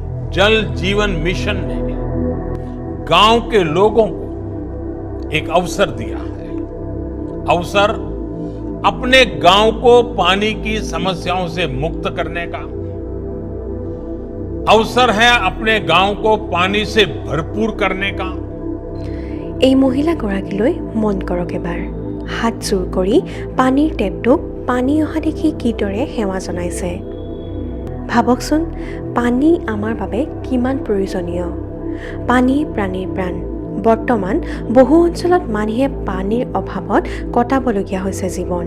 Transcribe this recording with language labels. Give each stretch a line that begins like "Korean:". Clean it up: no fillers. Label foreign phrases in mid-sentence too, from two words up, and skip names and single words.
Hindi: जल जीवन मिशन ने गांव के लोगों को एक अवसर दिया है। अवसर अपने गांव को पानी की समस्याओं से मुक्त करने का। अवसर है अपने गांव को पानी से भरपूर करने का।
Assamese: এই মহিলাগৰাকীলৈ মন কৰক এবাৰ। হাত জোৰ কৰি পানীৰ টেপটোক পানী অহা দেখি কিদৰে সেৱা জনাইছে। ভাবকচোন, পানী আমাৰ বাবে কিমান প্ৰয়োজনীয়। পানী প্ৰাণীৰ প্ৰাণ। বৰ্তমান বহু অঞ্চলত মানুহে পানীৰ অভাৱত কটাবলগীয়া হৈছে জীৱন।